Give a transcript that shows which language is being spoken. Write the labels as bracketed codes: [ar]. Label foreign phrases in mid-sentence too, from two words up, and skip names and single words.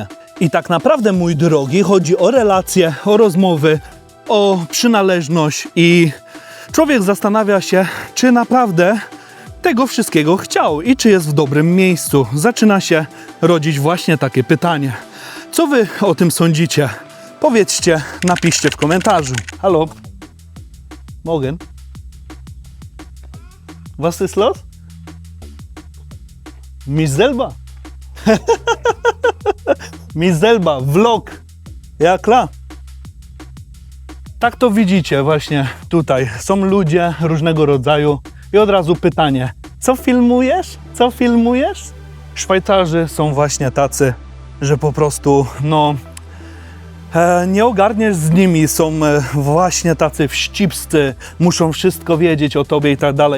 [pl] I tak naprawdę, mój drogi, chodzi o relacje, o rozmowy, o przynależność i człowiek zastanawia się, czy naprawdę tego wszystkiego chciał i czy jest w dobrym miejscu. Zaczyna się rodzić właśnie takie pytanie. Co wy o tym sądzicie? Powiedzcie, napiszcie w komentarzu. Halo? [de] Morgen? Was ist los? Mich selber. Mich selber. Vlog. Ja, klar. [pl] Tak to widzicie właśnie tutaj. Są ludzie różnego rodzaju i od razu pytanie. Co filmujesz? Co filmujesz? Szwajcarzy są właśnie tacy, że po prostu, nie ogarniesz z nimi, są właśnie tacy wścibscy, muszą wszystko wiedzieć o tobie i tak dalej.